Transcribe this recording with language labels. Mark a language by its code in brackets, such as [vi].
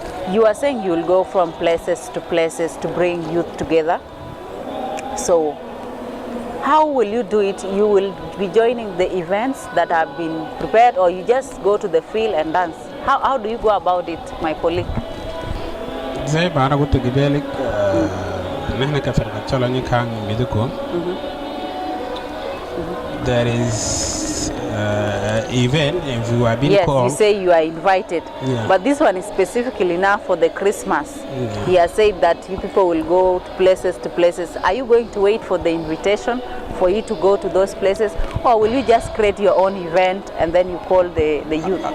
[en] You are saying you will go from places to bring youth together. So how will you do it? You will be joining the events that have been prepared, or you just go to the field and dance? How do you go about it, my colleague? [ar] زي ما أنا قلت قبلك نحن كفرقة تشالوني كان ميدكم. [en] There is event and we are being called. Yes, you say you are invited. But this one is specifically now for the Christmas. He has said that you people will go to places. Are you going to wait for the invitation for you to go to those places, or will you just create your own event and then you call the youth?